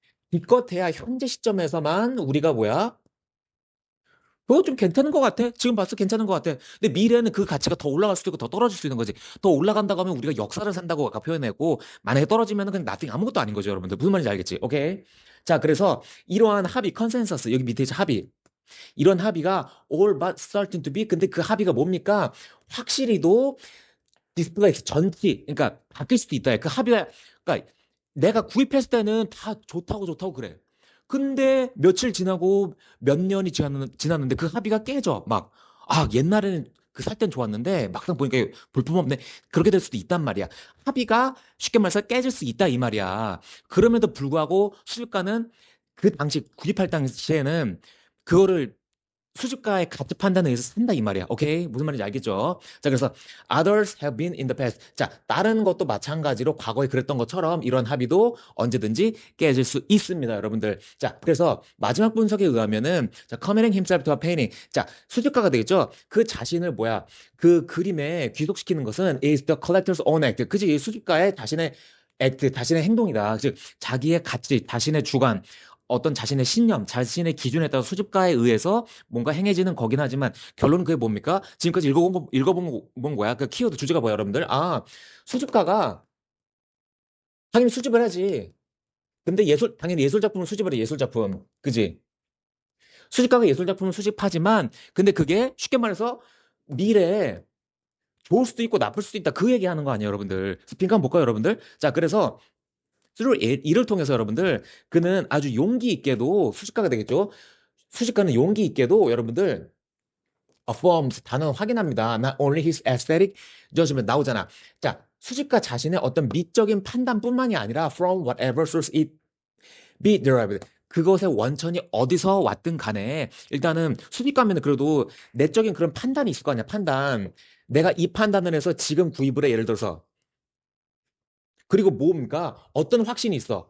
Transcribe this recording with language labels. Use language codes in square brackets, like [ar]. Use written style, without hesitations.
[ko] 기껏해야 현재 시점에서만 우리가 뭐야? 그거 좀 괜찮은 것 같아. 지금 봤을 때 괜찮은 것 같아. 근데 미래는 그 가치가 더 올라갈 수도 있고 더 떨어질 수 있는 거지. 더 올라간다고 하면 우리가 역사를 산다고 아까 표현했고, 만약에 떨어지면 그냥 나중에 아무것도 아닌 거죠, 여러분들. 무슨 말인지 알겠지? 오케이? 자, 그래서 이러한 합의, 컨센서스, 여기 밑에 있죠, 합의. 이런 합의가 [en] all but certain to be. [ko] 근데 그 합의가 뭡니까? 확실히도 디스플레이 전치, 그러니까 바뀔 수도 있다. 그 합의가, 그러니까 내가 구입했을 때는 다 좋다고 그래. 근데 며칠 지나고 몇 년이 지났는데 그 합의가 깨져. 막, 옛날에는 그 살 땐 좋았는데 막상 보니까 볼품 없네. 그렇게 될 수도 있단 말이야. 합의가 쉽게 말해서 깨질 수 있다 이 말이야. 그럼에도 불구하고 수집가는 그 당시 구입할 당시에는 그거를 수집가의 가치 판단에 의해서 산다 이 말이야. 오케이? 무슨 말인지 알겠죠? 자, 그래서 [en] others have been in the past. [ko] 자, 다른 것도 마찬가지로 과거에 그랬던 것처럼 이런 합의도 언제든지 깨질 수 있습니다, 여러분들. 자, 그래서 마지막 분석에 의하면은 자, [en] committing himself to a painting. [ko] 자, 수집가가 되겠죠? 그 자신을 뭐야? 그 그림에 귀속시키는 것은 [en] is the collector's own act. [ko] 그지? 수집가의 자신의 액트, 자신의 행동이다. 즉, 자기의 가치, 자신의 주관, 어떤 자신의 신념, 자신의 기준에 따라 수집가에 의해서 뭔가 행해지는 거긴 하지만 결론은 그게 뭡니까? 지금까지 읽어본 거야. 그 키워드 주제가 뭐야, 여러분들? 수집가가 당연히 수집을 하지. 근데 당연히 예술 작품을 수집을 해, 예술 작품. 그지? 수집가가 예술 작품을 수집하지만, 근데 그게 쉽게 말해서 미래에 좋을 수도 있고 나쁠 수도 있다. 그 얘기 하는 거 아니에요, 여러분들. 빈칸 한번 볼까요, 여러분들? 자, 그래서 이를 통해서 여러분들, 그는 아주 용기 있게도 수집가가 되겠죠? 수집가는 용기 있게도 여러분들, affirms 단어 확인합니다. [en] Not only his aesthetic judgment [ko] 나오잖아. 자, 수집가 자신의 어떤 미적인 판단뿐만이 아니라 [en] from whatever source it be derived. [ko] 그것의 원천이 어디서 왔든 간에 일단은 수집가면 그래도 내적인 그런 판단이 있을 거 아니야. 판단. 내가 이 판단을 해서 지금 구입을 해. 예를 들어서. 그리고 뭡니까? 어떤 확신이 있어.